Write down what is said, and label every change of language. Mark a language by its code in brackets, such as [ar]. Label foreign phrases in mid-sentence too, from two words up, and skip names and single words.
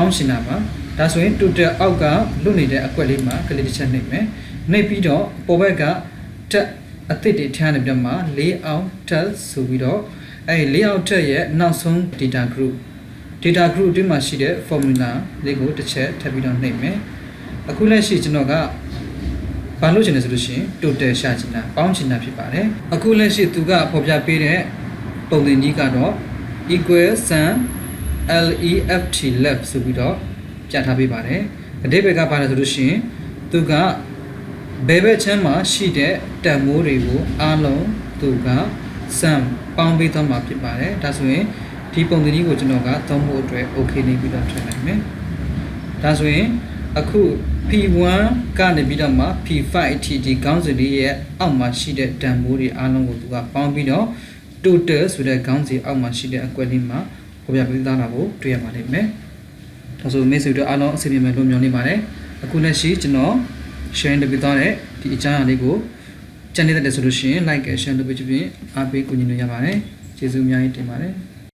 [my] င်းရှင်းတာပါဒါဆိုရင် total အောက်ကလွတ်နေတဲ့အကွက်လေးမှာကလစ်တစ်ချက်နှိပ်မယ်နှိပ်ပြီးတော့ပေါ်ဘက်က tab အသစ်တွေထည့်နေပြီးမှ [en] layout tab [my] ဆိုပြီးတော့အဲဒီ [en] layout tab [my] ရဲ့နောက်ဆုံး [en] data group [my] အတွင်းမှာရှိတဲ့ formula လေးကိုတစ်ချက်ထပ်ပြီးတော့ နှိပ်မယ်အခုလက်ရှိကျွန်တော်ကဘာလို့ချင်လဲဆိုလို့ရှိရင် total ရှာချင်တာပေါင်းချင်တာဖြစ်ပါတယ်အခုလက်ရှိသူကဖော်ပြပေးတဲ့ပုံသင်ကြီးကတော့ [en] equal sum left left [my] ဆိုပြီးတော့ပြထား ပေးပါတယ်အဓိပ္ပာယ်ကဘာလဲဆိုလို့ရှိရင်သူကဘယ်ဘက်ချမ်းမှာရှိတဲ့တန်ဖိုးတွေကိုအားလုံးသူက sum ပေါင်းပေးသွားမှာဖြစ်ပါတယ် ဒါဆိုရင်ဒီပုံသင်ကြီးကိုကျွန်တော်ကသုံးဖို့အတွက် okay နေပြီးတော့ထည့်လိုက်မယ်ဒါဆိုရင်အခု P1 ကနေပြီးတော့မှ P5 အထိဒီခေါင်းစဉ်လေးရဲ့အောက်မှာရှိတဲ့တန်ဖိုးတွေအားလုံးကိုသူကပေါင်းပြီးတော့ total ဆိုတဲ့ခေါင်းစဉ်အောက်မှာရှိတဲ့အကွက်လေးမှာပေါ်ပြပေးသားတာကိုတွေ့ရပါလိမ့်မယ်ဒါဆိုမိတ်ဆွေတို့အားလုံးအဆင်ပြေမယ်လို့မျှော်လင့်ပါတယ်အခုလက်ရှိကျွန်တော် sharing လုပ်ပေးသွားတဲ့ဒီအကြောင်းအရာလေးကိုကြံနေတဲ့ဆိုလို့ရှိရင် [en] like and share [my] လုပ်ပေးချင်အားပေးကူညီလို့ရပါတယ်ကျေးဇူးအများကြီးတင်ပါတယ်